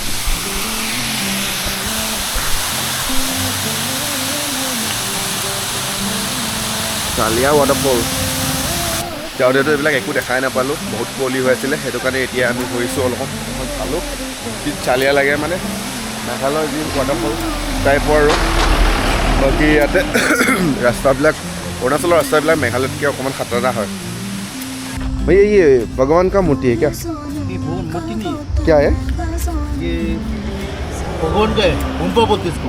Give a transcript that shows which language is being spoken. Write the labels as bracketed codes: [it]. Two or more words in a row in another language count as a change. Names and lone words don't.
[as] চালিয়া ৱাটাৰফল যাওঁতেতো এইবিলাক একো দেখাই নাপালোঁ বহুত কুঁৱলী হৈ আছিলে সেইটো কাৰণে এতিয়া আমি ঘূৰিছোঁ অলপ চালোঁ কি চালিয়া লাগে মানে মেঘালয়ৰ যি ৱাটাৰফল টাইপৰ আৰু বাকী ইয়াতে ৰাস্তাবিলাক অৰুণাচলৰ ৰাস্তাবিলাক মেঘালয়তকৈ অকণমান খাতৰা হয় [hi] भैया ये भगवान का मूर्ति है क्या ये मूर्ति नहीं क्या है ये भगवान का है हुम्पा बोलते इसको